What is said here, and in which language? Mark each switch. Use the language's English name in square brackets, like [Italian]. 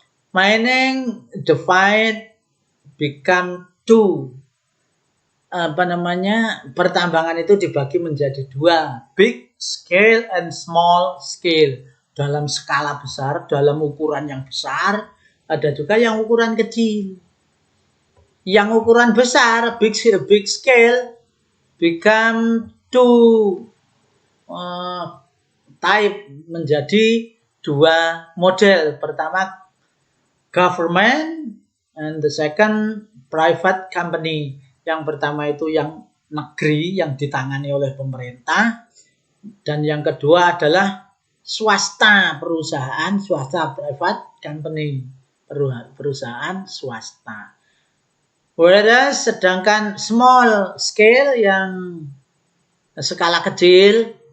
[English] Mining divide become two. [Indonesian] Pertambangan itu dibagi menjadi dua, [English] big scale and small scale. [Indonesian] Dalam skala besar, dalam ukuran yang besar, ada juga yang ukuran kecil. Yang ukuran besar, [English] big scale, become two type, [Indonesian] menjadi dua model. [English] Pertama government, and the second private company. [Indonesian] Yang pertama itu yang negeri, yang ditangani oleh pemerintah, dan yang kedua adalah swasta, [English] private company, [Indonesian] perusahaan swasta. [English] Whereas [Indonesian] sedangkan [English] small scale, [Indonesian] yang skala kecil,